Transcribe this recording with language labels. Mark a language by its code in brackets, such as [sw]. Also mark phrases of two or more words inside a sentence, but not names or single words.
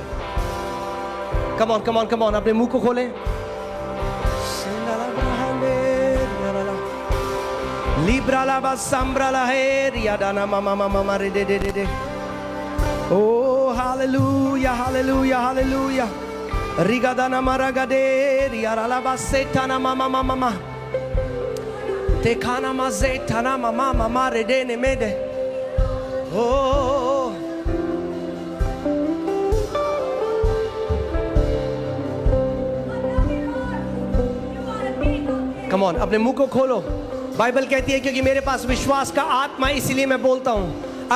[en] come on come on come on, [hi] अपने मुंह को खोलें। लिब्राला बसम्ब्राला है रियादाना मामा मामा रे दे दे दे। ओ हालेलुया हालेलुया हालेलुया। रिगादाना मारागादे रियाराला बसेटाना मामा मामा मामा। तेखाना माजेटाना मामा मामा रे दे ने मेदे। ओ [en] come on, [hi] अपने मुंह को खोलो। बाइबल कहती है क्योंकि मेरे पास विश्वास का आत्मा, इसलिए मैं बोलता हूं।